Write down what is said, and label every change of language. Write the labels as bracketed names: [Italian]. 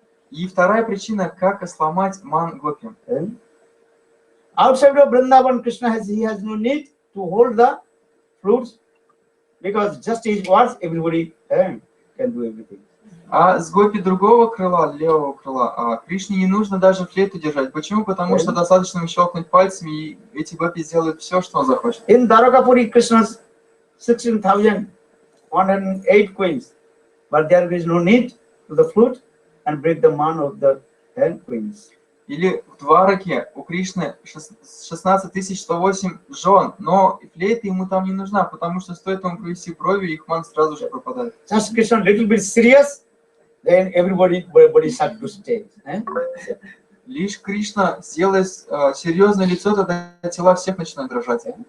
[Russian] И вторая причина, как сломать ман гопи. [English] Outside of Vrindavan, Krishna he has no need to hold the flutes because just his words, everybody can do everything. [Russian] А с гопи другого крыла, левого крыла, Кришне не нужно даже флейту держать. Почему? Потому что достаточно ему щелкнуть пальцами, и эти гопи сделают все, что он захочет. [English] In Dwarakapuri, Krishna's 16,108 queens, but there is no need to the flute and break the man of the 10 queens. [Russian] Или в Двараке у Кришны 16108 жен, но флейта ему там не нужна, потому что стоит ему провести брови, их ман сразу же пропадает. [English] Just Krishna little bit serious, then everybody start to stay. [Russian] Лишь Кришна сделает серьезное лицо, тогда тела всех начинают дрожать.